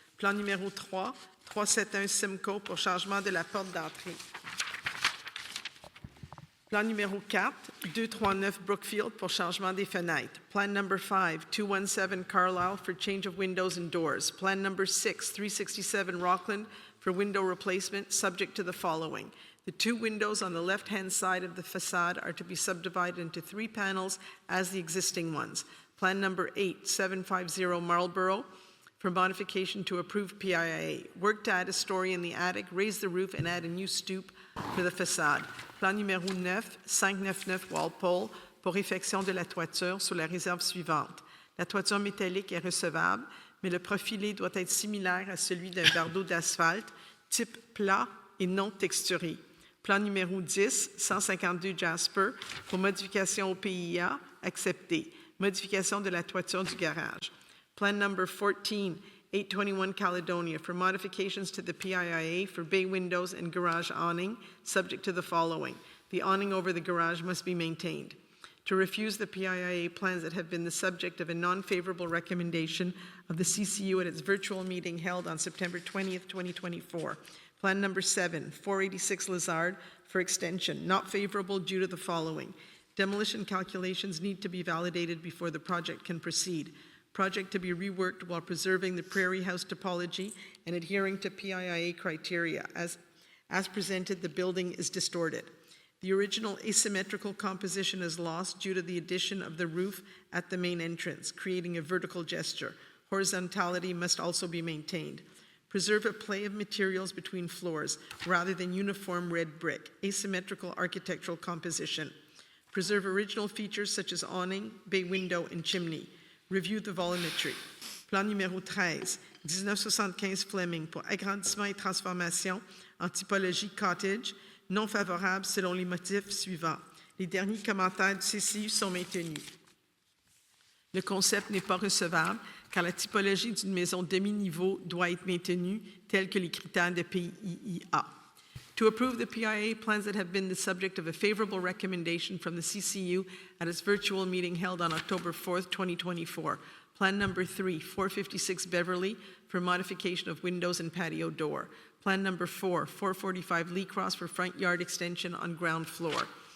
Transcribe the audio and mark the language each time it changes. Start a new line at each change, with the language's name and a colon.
French: Plan numéro 3, 371 Simcoe, pour changement de la porte d'entrée. Plan numéro 4, 239 Brookfield, pour changement des fenêtres.
English: Plan number 5, 217 Carlisle, for change of windows and doors. Plan number 6, 367 Rockland, for window replacement, subject to the following. The 2 windows on the left-hand side of the facade are to be subdivided into 3 panels as the existing ones. Plan number 8, 750 Marlborough, for modification to approved PIIA. Work to add a story in the attic, raise the roof, and add a new stoop for the facade.
French: Plan numéro 9, 599 Walpole, pour réfection de la toiture sur la réserve suivante. La toiture métallique est recevable, mais le profilé doit être similaire à celui d'un bardeau d'asphalte, type plat et non texturé. Plan numéro 10, 152 Jasper, pour modification au PIA, accepté. Modification de la toiture du garage.
English: Plan number 14, 821 Caledonia, for modifications to the PIIA for bay windows and garage awning, subject to the following. The awning over the garage must be maintained. To refuse the PIIA plans that have been the subject of a non-favorable recommendation of the CCU at its virtual meeting held on September 20th, 2024. Plan number 7, 486 Lazard for extension, not favorable due to the following. Demolition calculations need to be validated before the project can proceed. Project to be reworked while preserving the Prairie House topology and adhering to PIIA criteria. As presented, the building is distorted. The original asymmetrical composition is lost due to the addition of the roof at the main entrance, creating a vertical gesture. Horizontality must also be maintained. Preserve a play of materials between floors rather than uniform red brick. Asymmetrical architectural composition. Preserve original features such as awning, bay window, and chimney. Review the volumetry.
French: Plan numéro 13, 1975 Fleming pour agrandissement et transformation en typologie cottage, non favorable selon les motifs suivants. Les derniers commentaires du CCU sont maintenus. Le concept n'est pas recevable car la typologie d'une maison demi-niveau doit être maintenue telle que les critères de PIIA.
English: To approve the PIA plans that have been the subject of a favorable recommendation from the CCU at its virtual meeting held on October 4th, 2024. Plan number 3, 456 Beverly for modification of windows and patio door. Plan number 4, 445 Lee Cross for front yard extension on ground floor.